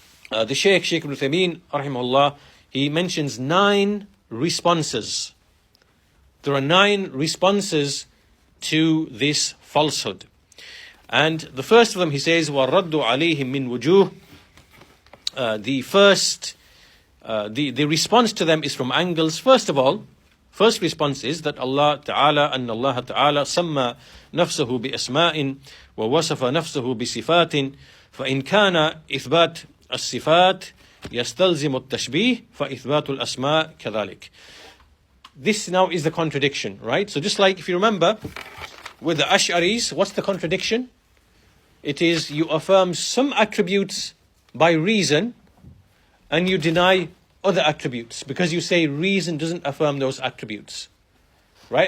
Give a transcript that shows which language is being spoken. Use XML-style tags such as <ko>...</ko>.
<en>The Shaykh Ibn Uthaymeen, rahimahullah, he mentions 9 responses. There are 9 responses to this falsehood. And the first of them, he says,</en> <ar>وَالرَّدُّ عَلَيْهِمْ مِنْ وُجُوهٍ.</ar> <en>The first, the response to them is from angles. First of all, first response is that Allah Ta'ala,</en> <ar>أن الله تعالى سمى نفسه بأسماء ووصف نفسه بصفات فإن كان إثبات الصفات يستلزم التشبيه فإثبات الأسماء كذلك.</ar> <en>This now is the contradiction, right? So just like if you remember with the Ash'aris, what's the contradiction? It is you affirm some attributes by reason and you deny other attributes because you say reason doesn't affirm those attributes, right?</en>